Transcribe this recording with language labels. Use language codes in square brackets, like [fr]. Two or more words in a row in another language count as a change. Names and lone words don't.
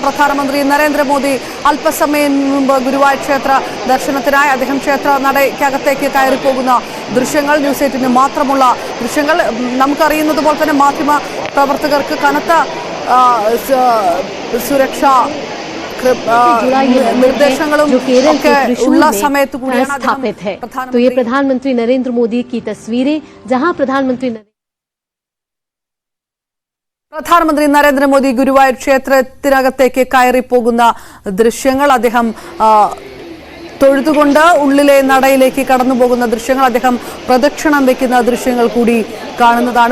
[ml] പ്രധാനമന്ത്രി നരേന്ദ്രമോദി അല്പസമയം മുമ്പ് ഗുരുവായൂർ ക്ഷേത്ര ദർശനത്തിനായി അദ്ദേഹം ക്ഷേത്ര നടയ്ക്കകത്തേക്ക് കയറിപ്പോകുന്ന ദൃശ്യങ്ങൾ, ന്യൂസ് 18 മാത്രമുള്ള ദൃശ്യങ്ങൾ. നമുക്കറിയുന്നത് പോലെ തന്നെ മാധ്യമ പ്രവർത്തകർക്ക് കനത്ത സുരക്ഷാ निर्देशों [hi] जो केरल के त्रिशूल में स्थापित है। तो ये प्रधानमंत्री नरेंद्र मोदी की तस्वीरें, जहां [ml] പ്രധാനമന്ത്രി നരേന്ദ്രമോദി ഗുരുവായൂർ ക്ഷേത്രത്തിനകത്തേക്ക് കയറിപ്പോകുന്ന ദൃശ്യങ്ങൾ, അദ്ദേഹം തൊഴുതുകൊണ്ട് ഉള്ളിലെ നടയിലേക്ക് കടന്നുപോകുന്ന ദൃശ്യങ്ങൾ, അദ്ദേഹം പ്രദക്ഷിണം വെക്കുന്ന ദൃശ്യങ്ങൾ കൂടി കാണുന്നതാണ്.